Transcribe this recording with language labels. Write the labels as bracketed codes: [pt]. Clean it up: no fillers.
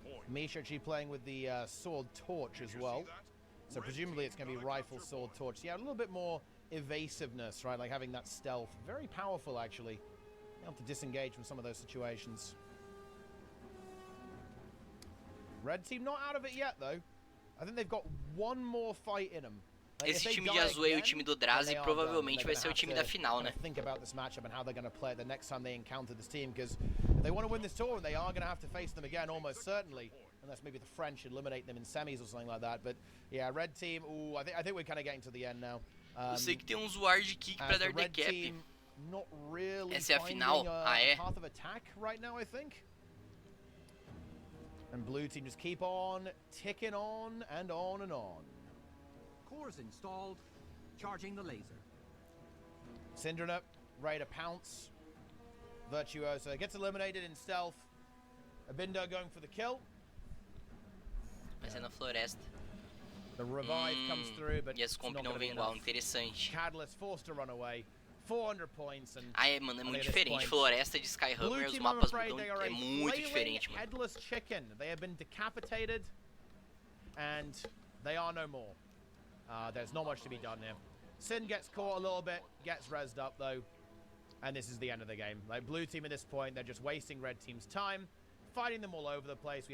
[en] Misha actually playing with the sword torch as well. So presumably it's going to be rifle, sword, torch. Yeah, a little bit more evasiveness, right? Like having that stealth. Very powerful, actually. Able to disengage from some of those situations. Red team not out of it yet, though. I think they've got one more fight in them. [pt] Esse time de azul aí, o time do Drazi, provavelmente vai ser o time da final, né? [en] Think about this matchup and how they're going to play it the next time they encounter this team, because if they want to win this tour, they are going to have to face them again almost certainly, unless maybe the French eliminate them in semis or something like that. But yeah, red team. Ooh, I think we're kind of getting to the end now. [pt] Eu sei que tem uns ward kick pra dar decap. [en] Not really. [pt] Essa é a final? É? [en] Path of attack right now, I think. And blue team just keep on ticking on and on and on. Cores installed. Charging the laser. Syndrome ready to pounce. Virtuoso gets eliminated in stealth. Abindo going for the kill. [pt] Vai ser na floresta. [en] The revive comes through, but [pt] e as comp não vem igual, interessante. [en] Catalyst forced to run away. 400 points and [pt] mano, é muito diferente. Floresta de Skyhammer, os mapas mudam, é muito diferente, mano. [en] Headless chicken. They have been decapitated and they are no more. There's not much to be done here. Sin gets caught a little bit, gets rezzed up though, and this is the end of the game. Like blue team at this point, they're just wasting red team's time, fighting them all over the place.